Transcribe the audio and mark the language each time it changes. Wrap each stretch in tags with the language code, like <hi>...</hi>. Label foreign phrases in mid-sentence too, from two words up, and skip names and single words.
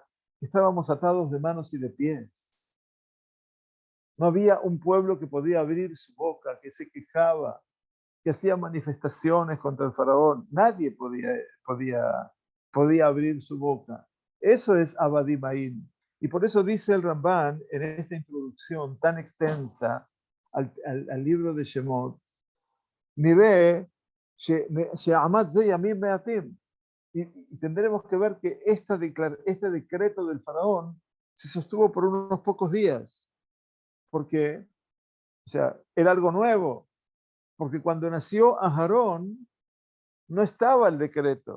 <es>Estábamos atados de manos y de pies. No había un pueblo que podía abrir su boca, que se quejaba, que hacía manifestaciones contra el faraón. Nadie podía abrir su boca. Eso es</es> <he>עבדים היינו.</he> <es>Y por eso dice el Rambán en esta introducción tan extensa al libro de Shemot,</es> <he>נראה שעמד זה ימים מעטים.</he> <es>Y tendremos que ver que este decreto del faraón se sostuvo por unos pocos días, porque, o sea, era algo nuevo, porque cuando nació Aarón no estaba el decreto.</es>